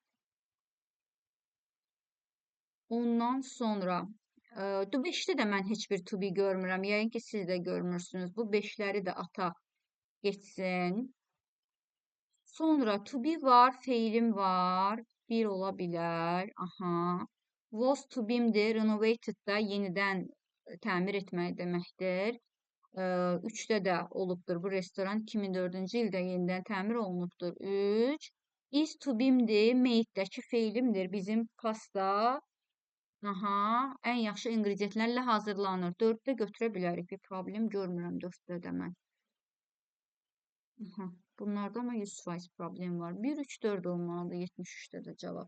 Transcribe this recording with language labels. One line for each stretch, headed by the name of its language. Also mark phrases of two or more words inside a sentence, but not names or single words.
Azerbaijani: Ondan sonra 5-də də mən heç bir
English: to be
Azerbaijani: görmürəm. Yəqin ki, siz də görmürsünüz. Bu 5-ləri də ataq. Geçsin. Sonra
English: to be
Azerbaijani: var, feilim var. 1 ola bilər. Aha.
English: Was to be'mdir.
Azerbaijani: Renovated da yenidən təmir etmək deməkdir. 3-də də olubdur. Bu restoran 2004-cü ildə yenidən təmir olunubdur. 3.
English: Is to be'mdir.
Azerbaijani: Made'dəki feilimdir. Bizim pasta aha, ən yaxşı ingrediyentlərlə hazırlanır. 4-də götürə bilərik. Bir problem görmürəm 4-də də mən. Aha, bunlarda ama 100% problem var. 1, 3, 4 olmalıdır. 73'də də cavab.